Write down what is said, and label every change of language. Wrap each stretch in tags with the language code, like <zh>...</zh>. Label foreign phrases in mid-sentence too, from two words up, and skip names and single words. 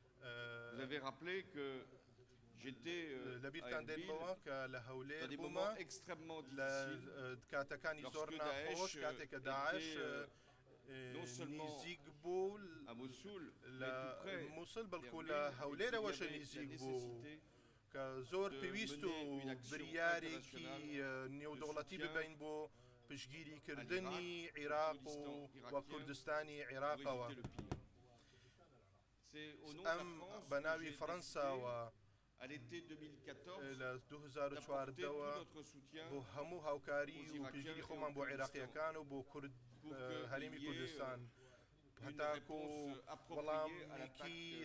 <fr>Vous avez rappelé que j'étais à Erbil dans des moments extrêmement difficiles, lorsque Daesh était non seulement à Mossoul, mais tout près d'Erbil, et qu'il y avait la nécessité</fr> <ckb>زۆر</ckb> <fr>de</fr> <ckb>پێویست</ckb> <fr>mener</fr> <ckb>و</ckb> <fr>une action</fr> <ckb>بریارێکی</ckb> <fr>internationale</fr> <ckb>نێودەوڵەتی</ckb> <fr>de soutien</fr> <ckb>ببین بۆ پشگیریکردنی عێراق و کوردستانی عێراقەوە ئەم بە ناوی فەڕەنساوە لە 2014ەوە بۆ هەموو هاوکاری و پشگیری خۆمان بۆ عێراقیەکان و بۆ کورد هەرێمی کوردستان هەتاکو وەڵامێکی</ckb>